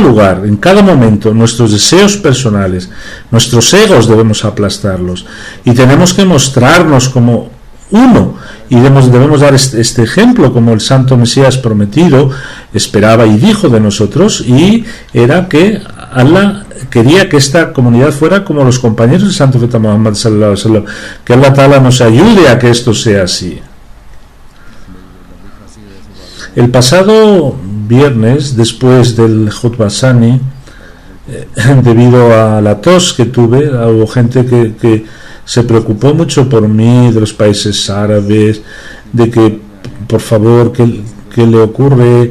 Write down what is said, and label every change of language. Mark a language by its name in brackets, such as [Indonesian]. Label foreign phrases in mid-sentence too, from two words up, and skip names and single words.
[Spanish] lugar, en cada momento, nuestros deseos personales, nuestros egos debemos aplastarlos y tenemos que mostrarnos como uno, y debemos dar este ejemplo, como el Santo Mesías prometido esperaba y dijo de nosotros, y era que Allah quería que esta comunidad fuera como los compañeros del Santo Profeta Muhammad [Arabic] صلى الله عليه وسلم. [Spanish] Que [Arabic] الله تعالى [Spanish] nos ayude a que esto sea así. El pasado viernes, después del [Arabic] خطبة ثانية, [Spanish] debido a la tos que tuve, hubo gente que se preocupó mucho por mí, de los países árabes, de que, por favor, ¿qué le ocurre?